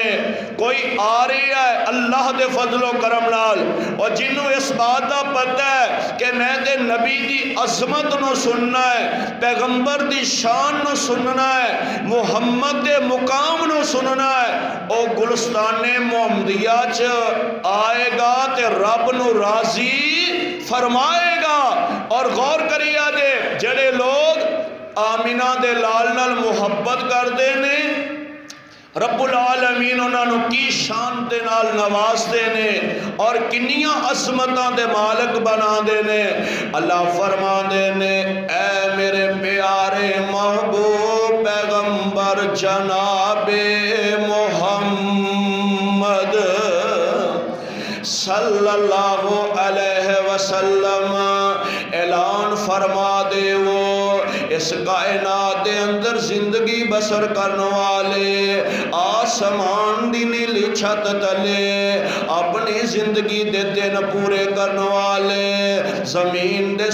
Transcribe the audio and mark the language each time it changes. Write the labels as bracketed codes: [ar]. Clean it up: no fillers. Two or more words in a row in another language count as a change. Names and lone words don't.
[pa] کوئی آ رہا ہے اللہ دے فضلو کرم نال، اور جنہوں [ur] اس بات کا پتا ہے کہ [pa] میں تے نبی دی عظمت نوں سننا ہے، پیغمبر دی شان نوں سننا ہے، محمد دے مقام نوں سننا ہے، او گلستانے محمدیہ چ آئے گا تے رب نوں راضی فرمائے گا. اور غور کریا جے جڑے لوگ آمنہ دے لال نال محبت کرتے نے, ربّ العالمین انہوں نے کی شان دے نال نوازتے نے اور کنیاں عظمتاں دے مالک بنا دے نے. اللہ فرما دے نے، اے میرے پیارے محبوب پیغمبر جنابِ محمد [ar] صلى الله عليه وسلم, [ur] اعلان فرما دے وہ اس کائنات کے اندر زندگی [pa] بسر کرنے والے، آسمان دی نیلی چھت تلے اپنی زندگی دے دن پورے کرنے والے، زمین دے